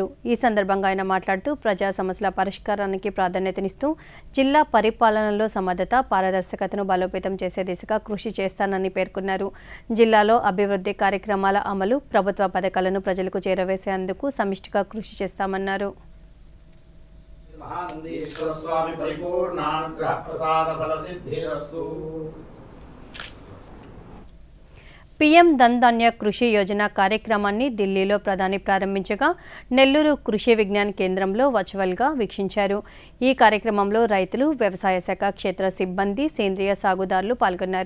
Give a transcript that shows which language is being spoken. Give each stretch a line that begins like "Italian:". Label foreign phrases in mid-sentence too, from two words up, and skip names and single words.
Telugu: ఈ సందర్భంగా ఆయన మాట్లాడుతూ ప్రజా సమస్యల పరిష్కారానికి ప్రాధాన్యతనిస్తూ జిల్లా పరిపాలనలో సమర్థత, పారదర్శకతను బలోపేతం చేసే దిశగా కృషి చేస్తానని పేర్కొన్నారు. జిల్లాలో అభివృద్ధి కార్యక్రమాల అమలు, ప్రభుత్వ పథకాలను ప్రజలకు చేరవేసేందుకు సమిష్టిగా కృషి చేస్తామన్నారు.
Sanskrit: महानंदीश्वर स्वामी परिपूर्णानुग्रह प्रसाद फल सिद्धिरस्तु।
Telugu: పీఎం ధన్ ధాన్య కృషి యోజన కార్యక్రమాన్ని ఢిల్లీలో ప్రధాని ప్రారంభించగా నెల్లూరు కృషి విజ్ఞాన కేంద్రంలో వర్చువల్గా వీక్షించారు. ఈ కార్యక్రమంలో రైతులు, వ్యవసాయ శాఖ క్షేత్ర సిబ్బంది, సేంద్రియ సాగుదారులు పాల్గొన్నారు.